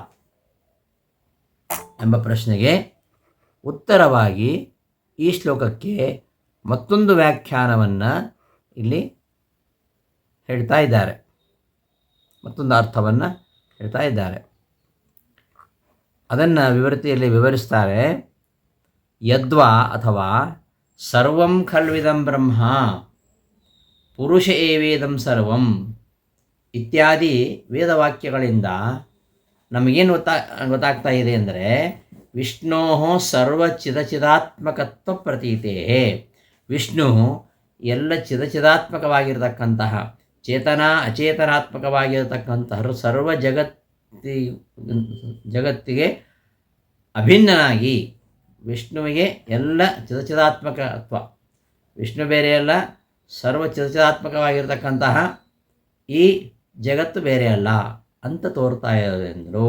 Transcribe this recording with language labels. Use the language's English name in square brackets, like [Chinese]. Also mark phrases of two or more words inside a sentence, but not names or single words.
[Kannada] ಎಂಬ ಪ್ರಶ್ನೆಗೆ ಉತ್ತರವಾಗಿ ಈ ಶ್ಲೋಕಕ್ಕೆ ಮತ್ತೊಂದು ವ್ಯಾಖ್ಯಾನವನ್ನು ಇಲ್ಲಿ ಹೇಳ್ತಾ ಇದ್ದಾರೆ, ಮತ್ತೊಂದು ಅರ್ಥವನ್ನು ಹೇಳ್ತಾ ಇದ್ದಾರೆ. ಅದನ್ನು ವಿವೃತಿಯಲ್ಲಿ ವಿವರಿಸ್ತಾರೆ. ಯದ್ವಾ ಅಥವಾ [Sanskrit] ಸರ್ವಂ ಖಲ್ವಿದಂ ಬ್ರಹ್ಮ ಪುರುಷ ಏವೇದಂ ಸರ್ವಂ ಇತ್ಯಾದಿ [Kannada] ವೇದವಾಕ್ಯಗಳಿಂದ ನಮಗೇನು ಗೊತ್ತಾಗ್ತಾ ಇದೆ ಅಂದರೆ [Sanskrit] ವಿಷ್ಣೋ ಸರ್ವಚಿದಾತ್ಮಕತ್ವ ಪ್ರತೀತೇ, [Kannada] ವಿಷ್ಣು ಎಲ್ಲ ಚಿದಾತ್ಮಕವಾಗಿರತಕ್ಕಂತಹ ಅಚೇತನಾತ್ಮಕವಾಗಿರತಕ್ಕಂತಹ ಸರ್ವ ಜಗತ್ತಿಗೆ ಅಭಿನ್ನನಾಗಿ ವಿಷ್ಣುವಿಗೆ ಎಲ್ಲ ಚಿದಾತ್ಮಕತ್ವ, ವಿಷ್ಣು ಬೇರೆಯಲ್ಲ, ಸರ್ವ ಚಿದಾತ್ಮಕವಾಗಿರತಕ್ಕಂತಹ ಈ ಜಗತ್ತು ಬೇರೆಯಲ್ಲ ಅಂತ ತೋರ್ತಾ ಇರೋದೆಂದರು.